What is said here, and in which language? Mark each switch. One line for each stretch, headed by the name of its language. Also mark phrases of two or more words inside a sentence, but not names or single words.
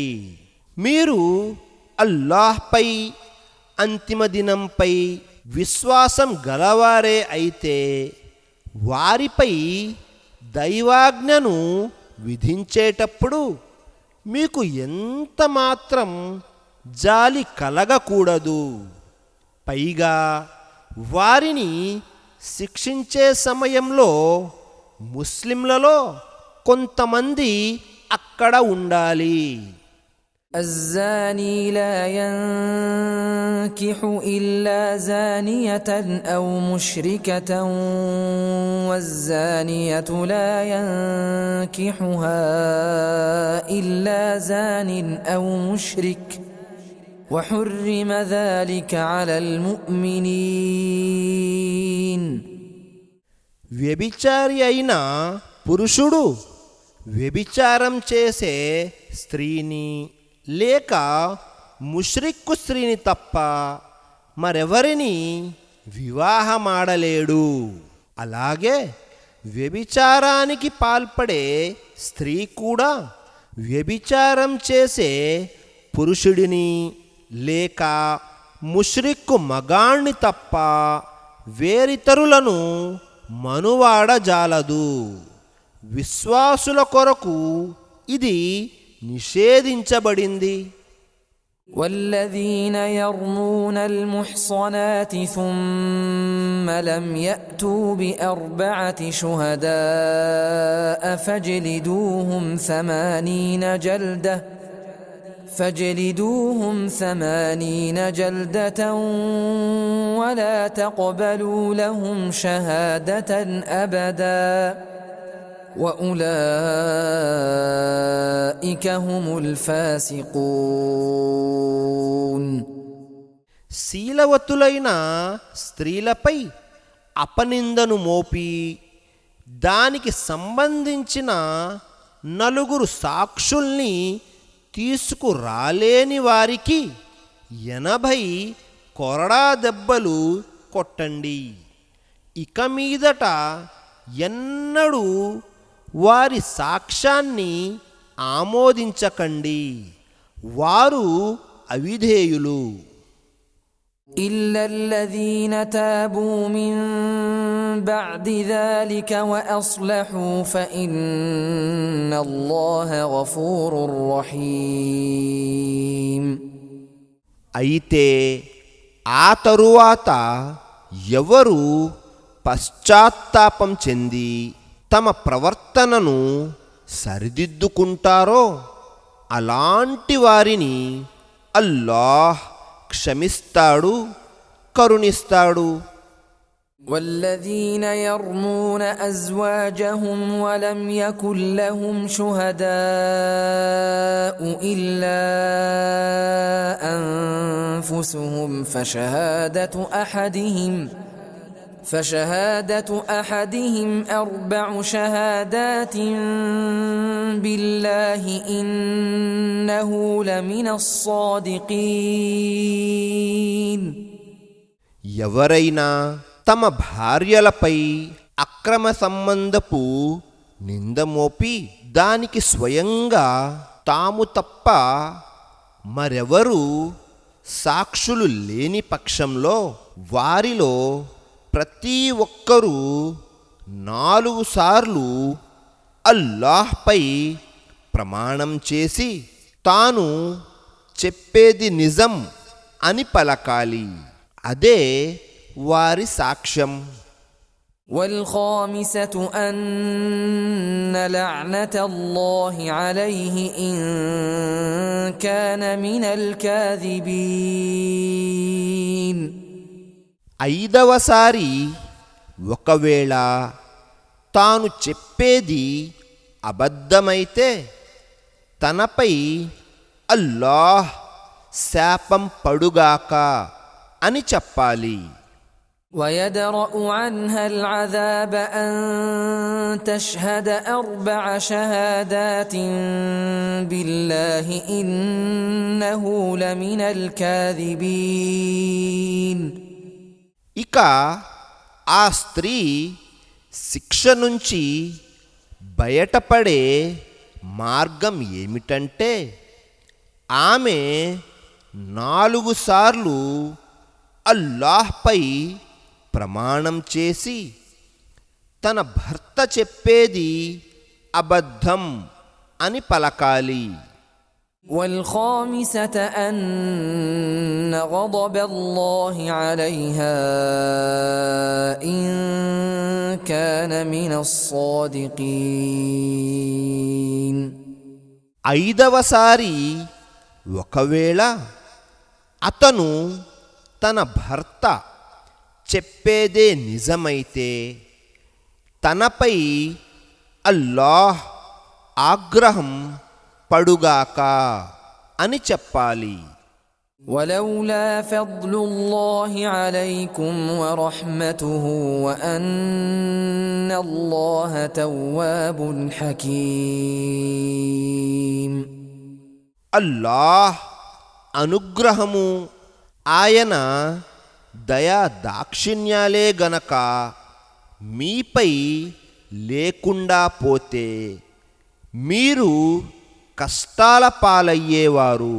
Telugu: మీరు అల్లాహ్పై, అంతిమ దినంపై విశ్వాసం గలవారే అయితే వారిపై దైవాజ్ఞను విధించేటప్పుడు మీకు ఎంత మాత్రం జాలి కలగకూడదు. పైగా వారిని శిక్షించే సమయంలో ముస్లింలలో కొంతమంది అక్కడ ఉండాలి.
Arabic: الزاني لا ينكح إلا زانية أو مشركة والزانية لا ينكحها إلا زان أو مشرك وحرم ذلك على المؤمنين.
Telugu: వ్యభిచారి అయిన పురుషుడు వ్యభిచారం చేసే స్త్రీని లేక ముష్రిక్కు స్త్రీని తప్ప మరెవరిని వివాహమాడలేడు. అలాగే వ్యభిచారానికి పాల్పడే స్త్రీ కూడా వ్యభిచారం చేసే పురుషుడిని లేక ముష్రిక్కు మగాణ్ణి తప్ప వేరితరులను మనువాడజాలదు. విశ్వాసుల కొరకు ఇది నిషేధించబడింది.
Arabic: والذين يرمون المحصنات ثم لم يأتوا ب4 شهداء فاجلدوهم 80 جلدة ولا تقبلوا لهم شهادة أبدا وأولئك هم الفاسقون.
Telugu: శీలవతులైన స్త్రీలపై అపనిందను మోపి దానికి సంబంధించిన 4 సాక్షుల్ని తీసుకురాలేని వారికి 80 కొరడా దెబ్బలు కొట్టండి. ఇక మీదట ఎన్నడూ వారి సాక్ష్యాన్ని ఆమోదించకండి, వారు అవిధేయులు.
Arabic: إلا الذين تابوا من بعد ذلك وأصلحوا فإن الله غفور رحيم.
Telugu: అయితే ఆ తరువాత ఎవరు పశ్చాత్తాపం చెంది తమ ప్రవర్తనను సరిదిద్దుకుంటారో అలాంటి వారిని అల్లాహ్ క్షమిస్తాడు, కరుణిస్తాడు.
Arabic: والذين يرمون أزواجهم ولم يكن لهم شهداء إلا أنفسهم فشهادة أحدهم 4 شهادات بالله إنه لمن الصادقين.
Telugu: ఎవరైనా తమ భార్యలపై అక్రమ సంబంధపు నింద మోపి దానికి స్వయంగా తాము తప్ప మరెవరూ సాక్షులు లేని పక్షంలో వారిలో ప్రతి ఒక్కరూ 4 సార్లు అల్లాహ్పై ప్రమాణం చేసి తాను చెప్పేది నిజం అని పలకాలి. అదే వారి సాక్ష్యం.
Arabic: والخامسة أن لعنة الله عليه إن كان من الكاذبين.
Telugu: 5వసారి ఒకవేళ తాను చెప్పేది అబద్ధమైతే తనపై అల్లాహ్ శాపం పడుగాక అని చెప్పాలి.
Arabic: ويدرأ عنها العذاب أن تشهد 4 شهادات بالله إنه لمن الكاذبين.
Telugu: ఇక ఆ స్త్రీ శిక్ష నుంచి బయటపడే మార్గం ఏమిటంటే ఆమె 4 సార్లు అల్లాహ్పై ప్రమాణం చేసి తన భర్త చెప్పేది అబద్ధం అని పలకాలి.
Arabic: والخامسة أن غضب الله عليها إن كان من الصادقين.
Telugu: 5వసారి ఒకవేళ అతను తన భర్త చెప్పేదే నిజమైతే తనపై అల్లాహ్ ఆగ్రహం పడుగాక అని చెప్పాలి.
Arabic: ولولا فضل الله عليكم ورحمته وأن الله تواب حكيم.
Telugu: అల్లాహ్ అనుగ్రహము ఆయన దయా దాక్షిణ్యాలే గనక మీపై లేకుండా పోతే మీరు కష్టాల పాలయ్యేవారు.